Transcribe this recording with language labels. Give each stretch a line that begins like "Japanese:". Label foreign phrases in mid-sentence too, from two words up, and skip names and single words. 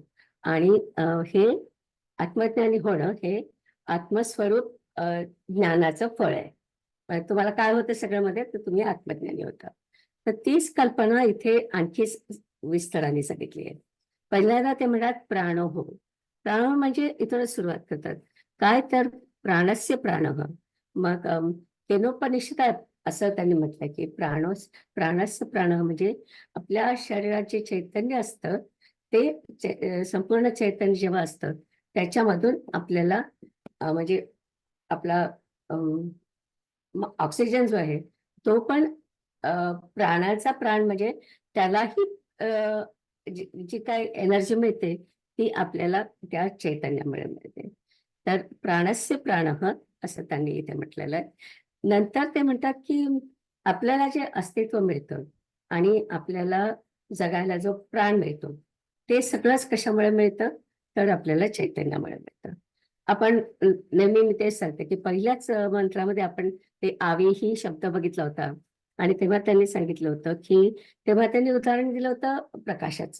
Marathi: आणि हे आत्मज्ञानी होणं हे आत्मस्वरूप ज्ञानाचं फळ आहे. तुम्हाला काय होतं सगळ्यामध्ये तर तुम्ही आत्मज्ञानी होता. तर तीच कल्पना इथे आणखी विस्ताराने सांगितली आहे. पहिल्यांदा ते म्हणतात प्राणो. प्राण म्हणजे इथूनच सुरुवात करतात. काय तर
Sanskrit: प्राणस्य प्राणः.
Marathi: मग केनोपनिषदात असं त्यांनी म्हटलं की
Sanskrit: प्राणस्य प्राणः
Marathi: म्हणजे आपल्या शरीराचे चैतन्य असतं ते संपूर्ण चैतन्य जेव्हा असतं त्याच्यामधून आपल्याला म्हणजे आपला ऑक्सिजन जो आहे तो पण प्राणाचा प्राण म्हणजे त्यालाही जी काय एनर्जी मिळते ती आपल्याला त्या चैतन्यामुळे मिळते. तर
Sanskrit: प्राणस्य प्राणः
Marathi: असं त्यांनी इथे म्हटलेलं आहे. नंतर ते म्हणतात की आपल्याला जे अस्तित्व मिळतं आणि आपल्याला जगायला जो प्राण मिळतो ते सगळंच कशामुळे मिळतं तर आपल्याला चैतन्यामुळे मिळतं. आपण नेहमी मी तेच सांगते की पहिल्याच मंत्रामध्ये आपण ते आवी ही शब्द बघितला होता आणि तेव्हा त्यांनी सांगितलं होतं की तेव्हा त्यांनी उदाहरण दिलं होतं प्रकाशाचं.